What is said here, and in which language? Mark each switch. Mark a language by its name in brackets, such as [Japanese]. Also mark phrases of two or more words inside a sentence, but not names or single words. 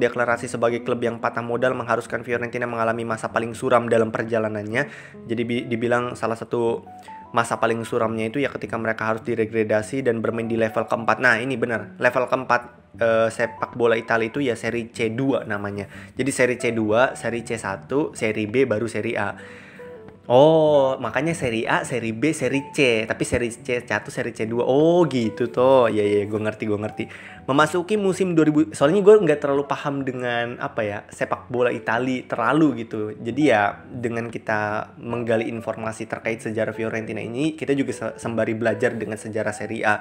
[Indonesian] Deklarasi sebagai klub yang patah modal mengharuskan Fiorentina mengalami masa paling suram dalam perjalanannya. Jadi dibilang salah satu masa paling suramnya itu ya ketika mereka harus diregradasi dan bermain di level keempat. Nah ini benar, level keempat sepak bola Italia itu ya Serie C2 namanya. Jadi Serie C2, Serie C1, Serie B, baru Serie A. Oh, makanya Serie A, Serie B, Serie C. Tapi Serie C1, Serie C2. Oh gitu toh. Ya, gue ngerti. Memasuki musim 2000, soalnya gue nggak terlalu paham dengan sepak bola Italia terlalu gitu. Jadi ya dengan kita menggali informasi terkait sejarah Fiorentina ini, kita juga sembari belajar dengan sejarah Serie A.